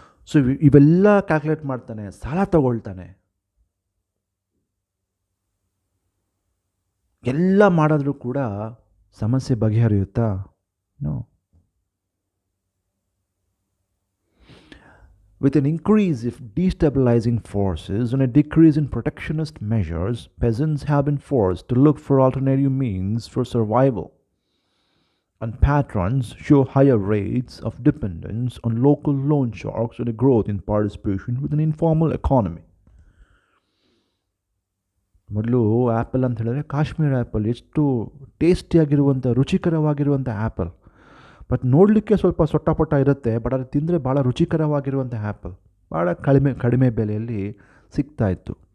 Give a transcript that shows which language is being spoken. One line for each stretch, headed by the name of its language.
Kannada: So ಇವೆಲ್ಲ calculate ಮಾಡ್ತಾನೆ, ಸಾಲ ತಗೊಳ್ತಾನೆ, ಎಲ್ಲ ಮಾಡಿದ್ರೂ ಕೂಡ ಸಮಸ್ಯೆ ಬಗೆಹರಿಯುತ್ತಾ?
English: ನೋ. With an increase of destabilizing forces and a decrease in protectionist measures, peasants have been forced to look for alternative means for survival. And patrons show higher rates of dependence on local loan sharks and a growth in participation with an informal economy.
Kannada: ಮೊದಲು apple ಅಂತ ಹೇಳಿದ್ರೆ Kashmir apple, ಎಷ್ಟು ಟೇಸ್ಟಿಯಾಗಿರುವಂಥ ರುಚಿಕರವಾಗಿರುವಂಥ apple. But ನೋಡಲಿಕ್ಕೆ ಸ್ವಲ್ಪ ಸೊಟ್ಟಪಟ್ಟ ಇರುತ್ತೆ, but ಅದು ತಿಂದರೆ ಭಾಳ ರುಚಿಕರವಾಗಿರುವಂಥ ಆ್ಯಪಲ್ ಭಾಳ ಕಡಿಮೆ ಬೆಲೆಯಲ್ಲಿ ಸಿಗ್ತಾಯಿತ್ತು.